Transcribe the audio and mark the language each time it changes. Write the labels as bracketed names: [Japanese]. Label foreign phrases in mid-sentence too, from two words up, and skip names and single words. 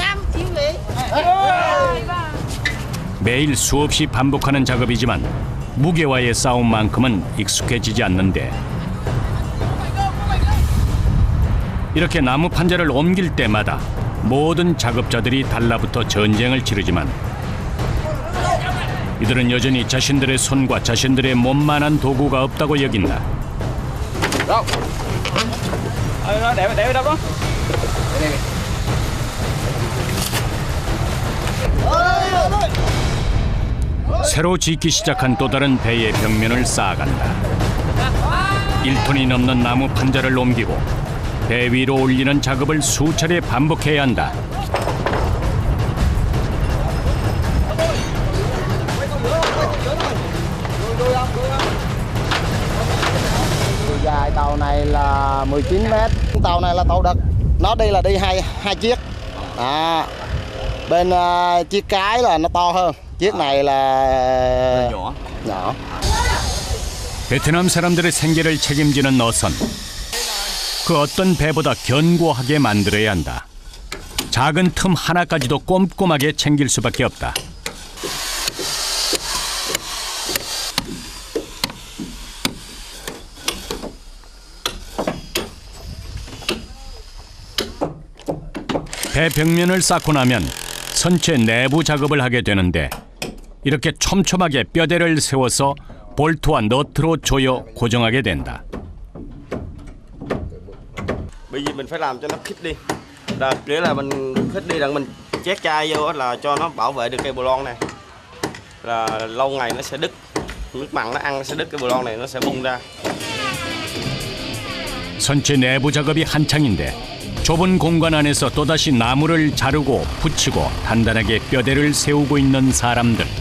[Korean] 매일 수없이 반복하는 작업이지만 무게와의 싸움만큼은 익숙해지지 않는데 이렇게 나무 판자를 옮길 때마다 모든 작업자들이 달라붙어 전쟁을 치르지만 이들은 여전히 자신들의 손과 자신들의 몸만한 도구가 없다고 여긴다. [Vietnamese] Để đâu đó. [Korean] 새로 짓기 시작한 또 다른 배의 벽면을 쌓아간다. 1톤이 넘는 나무 판자를 옮기고 배 위로 올리는 작업을 수차례 반복해야 한다. [Vietnamese] Dài tàu này là 19 mét. Tàu này là tàu đực. Nó đi là đi hai chiếc. Bên chiếc cái là nó to hơn. chiếc này là nhỏ. [Korean] 베트남 사람들의 생계를 책임지는 어선. 그 어떤 배보다 견고하게 만들어야 한다. 작은 틈 하나까지도 꼼꼼하게 챙길 수밖에 없다. 배 벽면을 쌓고 나면 선체 내부 작업을 하게 되는데 이렇게 촘촘하게 뼈대를 세워서 볼트와 너트로 조여 고정하게 된다. [Vietnamese] Bởi vì mình phải làm cho nó khít đi. Rồi, nghĩa là mình khít đi rằng mình chét chai vô là cho nó bảo vệ được cây bồ lon này. Là lâu ngày nó sẽ đứt. Nước mặn nó ăn nó sẽ đứt cái bồ lon này nó sẽ bung ra. [Korean] 선체 내부 작업이 한창인데 좁은 공간 안에서 또다시 나무를 자르고 붙이고 단단하게 뼈대를 세우고 있는 사람들.